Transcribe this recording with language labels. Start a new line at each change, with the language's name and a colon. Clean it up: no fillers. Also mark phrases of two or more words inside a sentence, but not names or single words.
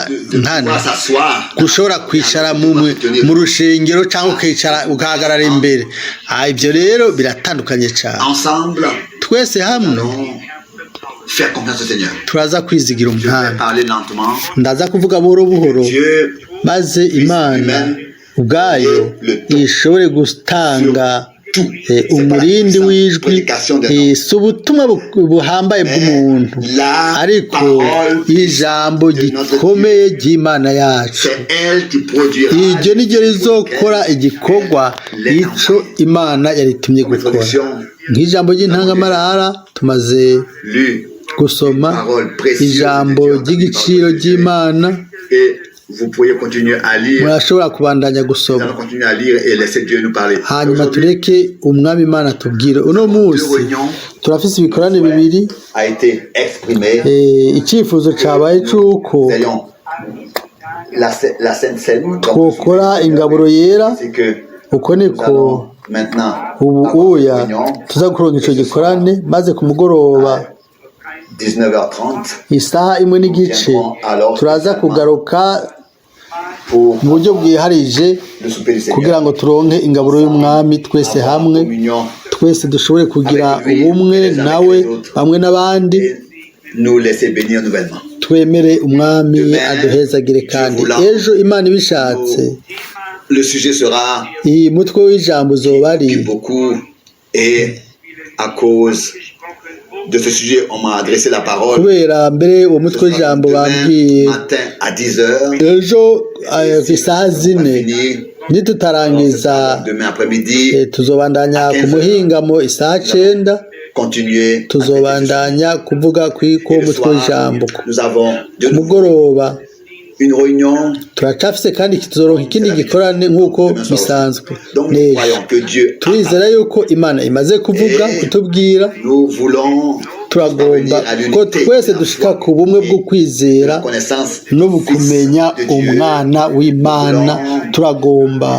French: De
Rundi: nkana
French: pouvoir s'asseoir.
Rundi: gushobora kwicara mu rushengero cyangwa ukicara ugahagarara imbere. Ibyo rero biratandukanye cyane.
French: Ensemble,
Rundi: Twese hamwe
French: allons faire confiance au Seigneur.
Rundi: turaza kwizigira
French: Je vais
Rundi: umwami.
French: parler lentement.
Rundi: Ndaza kuvuga buhoro buhoro
French: Dieu
Rundi: maze Imana ubwayo ishobore gutanga umurindi w'ijwi. Si ubutumwa buhambaye bw'umuntu, ariko ijambo gikomeye ry'Imana yacu.
French: c'est elle qui produira.
Rundi: Iryo ni ryo rizokora igikorwa ico Imana yaritumye gukora. Nk'ijambo ry'intangamarara tumaze Lu gusoma ijambo ry'igiciro ry'Imana.
French: et vous pourriez continuer à lire.
Rundi: Murashobora kubandanya
French: Nous
Rundi: gusoma,
French: allons continuer à lire et laisser Dieu nous parler.
Rundi: hanyuma
French: Aujourd'hui,
Rundi: tureke umwami Imana tubwire. Uno
French: deux
Rundi: munsi
French: réunions
Rundi: turafise ibikorane bibiri.
French: a été exprimé.
Rundi: Icyifuzo cyabaye cy'uko
French: Nous ayons la Sainte Seine. Donc,
Rundi: twokora ingaburo yera.
French: c'est que
Rundi: Uko
French: nous
Rundi: niko
French: allons maintenant
Rundi: ubu
French: avoir une
Rundi: uya
French: réunion
Rundi: tuza kuronka icyo gikorane, maze ku mugoroba 19h30 isaha imwe n'igice turaza kugaruka
French: pour
Rundi: mu buryo bwiharije
French: le souper du Seigneur.
Rundi: kugira ngo turonke ingaburo y'umwami twese hamwe,
French: Communion
Rundi: twese dushobore kugira ubumwe nawe bamwe n'abandi,
French: et nous laisser bénir nouvellement.
Rundi: twemere umwami aduhezagire. Kandi ejo Imana ibishatse
French: Le sujet sera
Rundi: iyi mutwe w'ijambo uzoba ari
French: beaucoup et à cause de ce sujet, on m'a adressé la parole.
Rundi: kubera mbere uwo mutwe w'ijambo bambwiye
French: Demain matin à 10h,
Rundi: ejo ku isaha zine nitutarangiza
French: demain après-midi,
Rundi: tuzobandanya ku muhingamo isaha 9
French: continuer.
Rundi: tuzobandanya kuvuga kw'iko
French: Et le
Rundi: mutwe
French: soir,
Rundi: w'ijambo
French: nous avons de
Rundi: ku
French: nouveau
Rundi: mugoroba
French: une réunion.
Rundi: turacafise kandi tuzoronka ikindi gikorane nk'uko bisanzwe
French: Donc nous
Rundi: n'ejo
French: croyons que Dieu a
Rundi: turizera yuko imana imaze kuvuga kutubwira
French: nous voulons
Rundi: turagomba ko twese dushika ku bumwe bwo kwizera
French: la connaissance
Rundi: no kumenya
French: de Dieu,
Rundi: umwana w'imana turagomba